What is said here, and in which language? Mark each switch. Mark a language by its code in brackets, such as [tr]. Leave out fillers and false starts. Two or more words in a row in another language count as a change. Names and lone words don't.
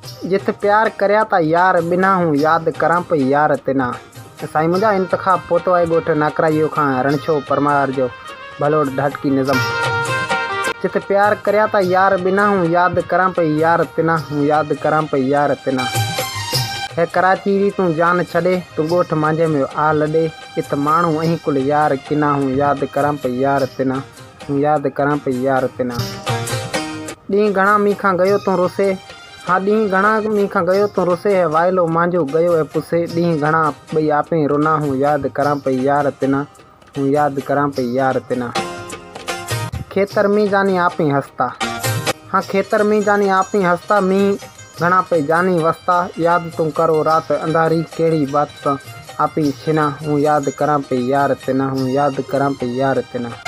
[mki] जित प्यार करया ता यार बिना हूँ याद करा पई यार तिना। [sd] साईं मुंहिंजा इंतखाब पोतो आहे ॻोठ नाकराईअ खां रणछो परमार जो भलो ढटकी निज़म। [mki] जित प्यार करया ता यार बिना हूँ याद करा पई यार तिना, हूँ याद करा पई यार तिना। है कराची री तू जान छॾे तू ॻोठ मांझे में आ लॾे, इत माण्हू अहीं कुल यार किना, हूँ याद करा पई यार तिना, हूँ याद करा पई यार तिना। ॾींहुं घणा मींखां गयो तूं रुसे, हाँ ॾींहुं घणा मींखां गयो तूं रुसे है वाइलो मांझो गयो है पुसे। ॾींहुं घणा ॿई आपे रुना, हूँ याद करा पई यार तिना, हूँ याद करा पई यार तिना। खेतर में जानी आपे हंसता, हाँ खेतर में जानी आपे हंसता, मींह घणा पे जानी वसता। याद तू करो रात अंधारी केड़ी बात आपी छिना, हूँ याद करा पई यार तिना, हूँ याद करा पई यार तिना।